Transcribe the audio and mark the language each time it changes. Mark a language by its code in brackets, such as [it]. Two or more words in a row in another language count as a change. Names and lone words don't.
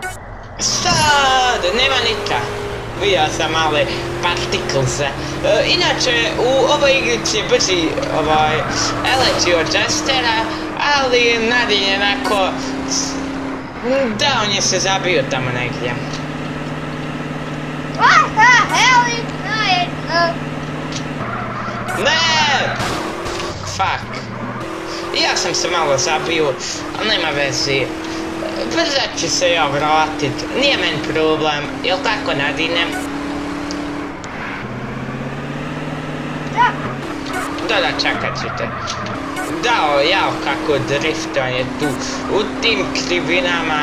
[hr] Sad, nema nika. Vidio sam male partiklze. Inače, u ovoj igrici je brži Elegy od Jestera, ali Nadin je onako... Da, on je se zabio tamo negdje. [en] What the hell is that? [hr] Ne! Fuck. Ja sam se malo zabio, ali nema veze. Brzo ću se ja vratit, nije meni problem, jel' tako Nadine? Da. Da, čekat ćete. Dao, jao kako driftanje tu, u tim krivinama.